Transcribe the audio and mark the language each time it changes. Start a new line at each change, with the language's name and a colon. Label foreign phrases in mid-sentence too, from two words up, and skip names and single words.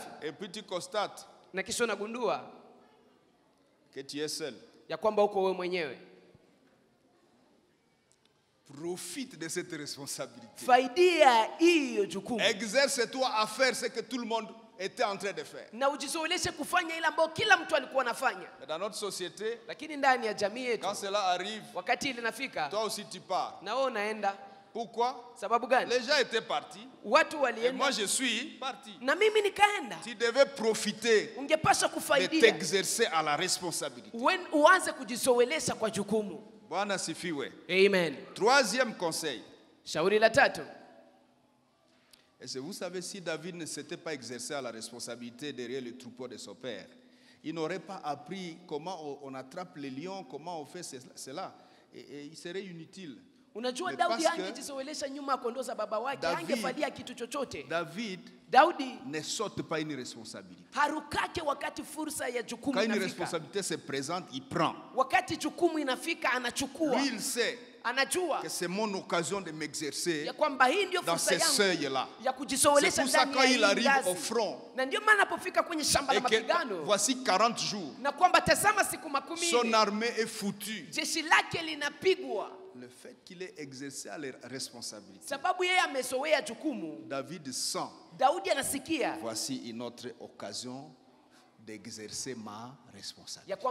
French: et puis tu constates
Swahili: na kisha unagundua
French: que tu es seul,
Swahili: ya kwamba uko wewe mwenyewe.
French: Profite de cette responsabilité.
Swahili: Faidia hiyo jukumu.
French: Exerce-toi à faire ce que tout le monde était en train de faire.
Swahili: Na ujizoeleshe kufanya ile ambayo kila mtu alikuwa anafanya.
French: Dans notre société,
Swahili: lakini ndani ya jamii yetu,
French: quand cela arrive,
Swahili: wakati ile inafika,
French: toi aussi tu pars.
Swahili: Na wewe unaenda.
French: Pourquoi?
Swahili: Sababu gani?
French: Les gens étaient partis.
Swahili: Watu walienda.
French: Et moi je suis parti.
Swahili: Na mimi nikaenda.
French: Tu devais profiter.
Swahili: Ungepaswa kufaidia.
French: De t'exercer à la responsabilité.
Swahili: Uanze kujizoelesha kwa jukumu. Bwana sifiwe. Amen.
French: Troisième conseil.
Swahili: Shauri la tatu.
French: Et vous savez, si David ne s'était pas exercé à la responsabilité derrière le troupeau de son père, il n'aurait pas appris comment on attrape les lions, comment on fait cela. Et il serait inutile.
Swahili: Unajua Daudi angejizoelesha nyuma ya kondoo za baba wake, angefalia kitu chochote. Daudi
French: ne saute pas une responsabilité.
Swahili: Harukake wakati fursa ya jukumu inafika.
French: Quand une responsabilité se présente, il prend.
Swahili: Wakati jukumu inafika anachukua.
French: Lui il sait que c'est mon occasion de m'exercer dans ces seuils-là. C'est pour ça quand il arrive au front, et que voici 40 jours, son armée est foutue. Le fait qu'il ait exercé à la responsabilité, David sent, voici une autre occasion d'exercer ma responsabilité.